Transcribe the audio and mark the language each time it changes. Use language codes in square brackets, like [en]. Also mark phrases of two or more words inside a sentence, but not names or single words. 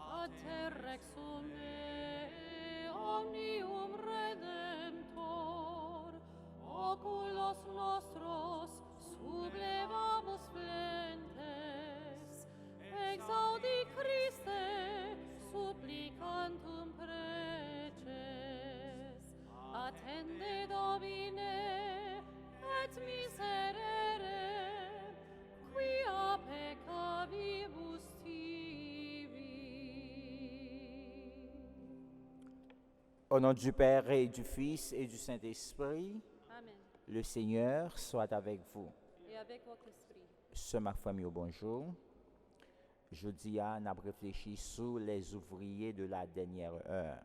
[la] Pater exume omnium redemptor, oculos nostros sublevamus flentes, exaudi Christe supplicantum preces, attende Domine et miserere, quia peccavibus tibi. [fr] Au nom du Père et du Fils et du Saint-Esprit, Amen. le Seigneur soit avec vous. Et avec votre esprit. Ce ma famille, bonjour. Jeudi, on a réfléchi sur les ouvriers de la dernière heure.